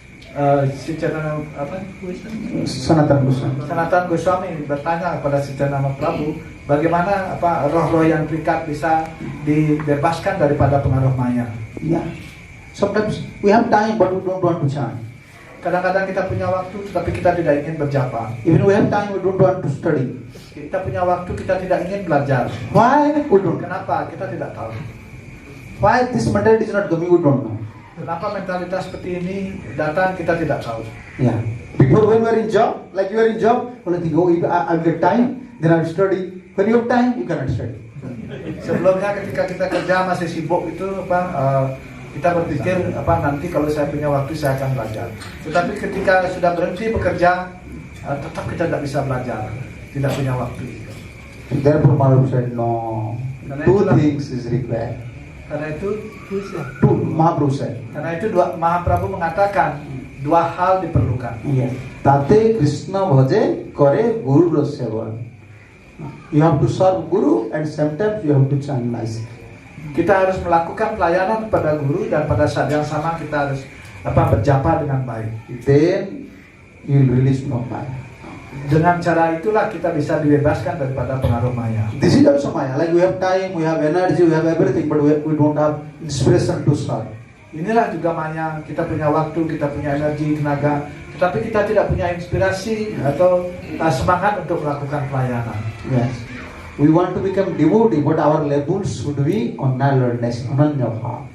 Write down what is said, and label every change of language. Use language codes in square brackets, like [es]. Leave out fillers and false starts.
[id] Sanatana Goswami bertanya kepada Sri Chaitanya Mahaprabhu, bagaimana roh-roh yang terikat bisa dibebaskan daripada pengaruh maya? [en] Yeah. Sometimes we have time, but we don't want to chant. [id] Kadang-kadang kita punya waktu, tetapi kita tidak ingin berjapa. [en] Even we have time, we don't want to study. [id] Kita punya waktu, kita tidak ingin belajar. [en] Why? We don't. [id] Kenapa? Kita tidak tahu. [en] Why this mentality is not coming? We don't know. [id] Kenapa mentalitas seperti ini datang, kita tidak tahu. [en] Yeah. Before when we are in job, like you are in job, only think, oh, if I'll get time, then I'll study. When you have time, you cannot study. [id] Sebelumnya ketika kita kerja masih sibuk itu kita berpikir nanti kalau saya punya waktu saya akan belajar. Tetapi ketika sudah berhenti bekerja tetap kita tidak bisa belajar, tidak punya waktu. [en] Therefore, Mahaprabhu said, no. Two things is required. [id] Karena itu [en] Mahaprabhu said. [id] Karena itu Mahaprabhu mengatakan dua hal diperlukan. [bn] Yes. Tate Krishna bhaje kare guru sevan. [en] You have to serve Guru and sometimes you have to chant nicely. [id] Kita harus melakukan pelayanan kepada guru dan pada saat yang sama kita harus berjapa dengan baik. [en] Then you will release from Maya. [id] Dengan cara itulah kita bisa dibebaskan daripada pengaruh maya. [en] This is also Maya. Like we have time, we have energy, we have everything, but we don't have inspiration to serve. [id] Inilah juga maya. Kita punya waktu, kita punya energi, tenaga, tetapi kita tidak punya inspirasi atau semangat untuk melakukan pelayanan. [en] Yes. We want to become devotee, but our labels should be awareness, ananya bhava.